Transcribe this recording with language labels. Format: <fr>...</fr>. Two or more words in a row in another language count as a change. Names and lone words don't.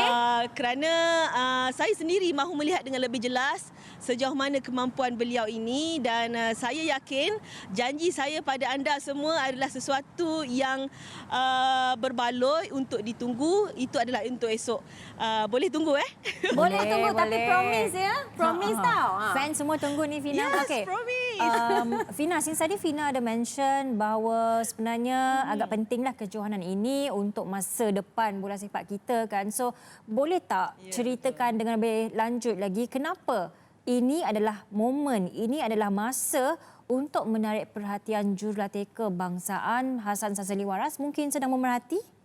<ms>Kerana saya sendiri mahu melihat dengan lebih jelas sejauh mana kemampuan beliau ini, dan saya yakin janji saya pada anda semua adalah sesuatu yang berbaloi untuk ditunggu. Itu adalah untuk esok. Boleh tunggu Boleh tunggu, tapi boleh. promise ya. Promise tau. Fans semua tunggu ni Fina. Yes, Okey. promise. Fina, since tadi Fina ada mention bahawa sebenarnya agak pentinglah kejohanan ini untuk masa depan bola sepak kita kan. So, boleh tak ceritakan dengan lebih lanjut lagi kenapa ini adalah momen, ini adalah masa untuk menarik perhatian jurulatih kebangsaan Hassan Sazali Waras mungkin sedang memerhati?</ms>